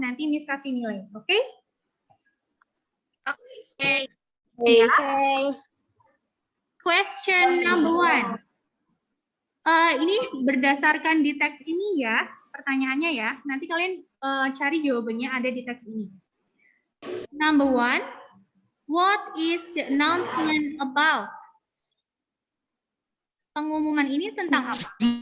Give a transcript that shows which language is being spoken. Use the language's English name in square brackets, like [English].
[Indonesian] Nanti Miss kasih nilai. Oke? Oke. Ya. [English] Question number 1. [Indonesian] Ini berdasarkan di teks ini ya, pertanyaannya ya. Nanti kalian cari jawabannya ada di teks ini. [English] Number 1, what is the announcement about? [Indonesian] Pengumuman ini tentang apa?